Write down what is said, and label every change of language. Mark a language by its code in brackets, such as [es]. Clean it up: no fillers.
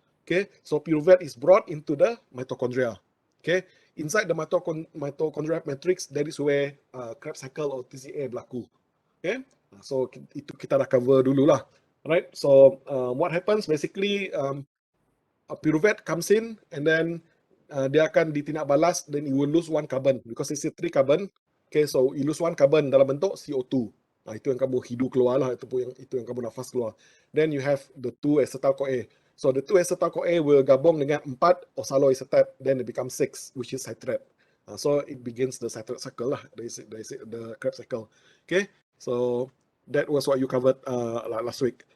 [en] Okay, so pyruvate is brought into the mitochondria. Okay, inside the mitochondrial matrix, that is where Krebs cycle or TCA berlaku. Okay, so [ms] itu kita dah cover dulu lah. [en] Right, so what happens basically, a pyruvate comes in and then [ms] dia akan ditindak balas, [en] then you will lose 1 carbon because it's a 3 carbon. Okay, so you lose 1 carbon [ms] dalam bentuk [en] CO2. [ms] Itu yang kamu hidu keluar lah, itu yang kamu nafas keluar. [en] Then you have the 2 acetyl-CoA. So the 2 acetyl-CoA will [ms] gabung dengan [en] 4 oxaloacetate, then it becomes 6, which is citrate. So it begins the citrate cycle lah, the Krebs cycle. Okay, so that was what you covered last week.